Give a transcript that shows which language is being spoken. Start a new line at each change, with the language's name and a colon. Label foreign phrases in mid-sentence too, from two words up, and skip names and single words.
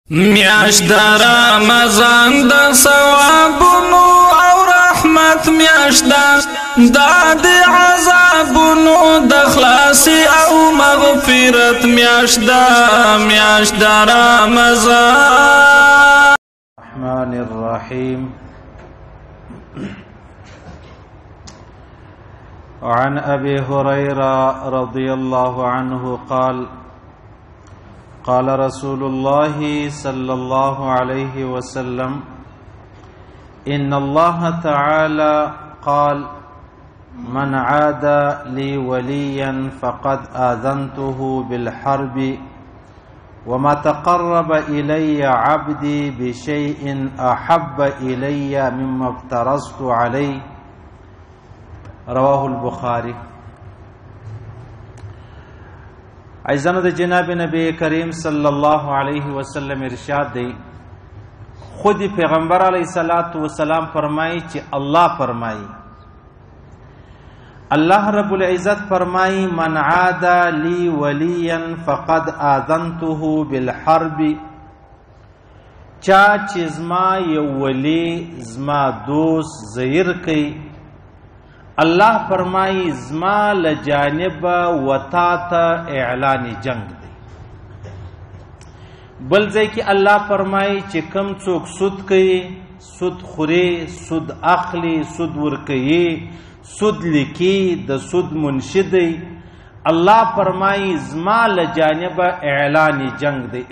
Pashto: میاش در رمضان د ثوابونو او رحمت میاش د عذابونو د خلاصي او مغفرت میاش د رمضان.
Arabic: الرحمن الرحيم. وعن أبي هريرة رضي الله عنه قال قال رسول الله صلى الله عليه وسلم إن الله تعالى قال من عاد لي وليا فقد آذنته بالحرب وما تقرب إلي عبدي بشيء أحب إلي مما افترضت عليه. رواه البخاري.
Pashto: عزیزانو د جناب نبی کریم
Arabic: صلی الله علیه وسلم
Pashto: ارشاد دی، خود پیغمبر
Arabic: علیه الصلاة والسلام
Pashto: فرمائی چې الله فرمائی،
Arabic: الله رب العزت فرمائی من عاد لی ولیا فقد آذنته بالحرب،
Pashto: چا چې زما یو ولی زما دوست زیر کئی، الله فرمائی زما لجانب وتا ته اعلان جنگ دی. بل ځای کې الله فرمائی چې کم څوک سود کوي، سود خوري، سود اخلي، سود ورکوي، سود لیکي، د سود منشد دی، الله فرمائی زما لجانب اعلان جنگ دی.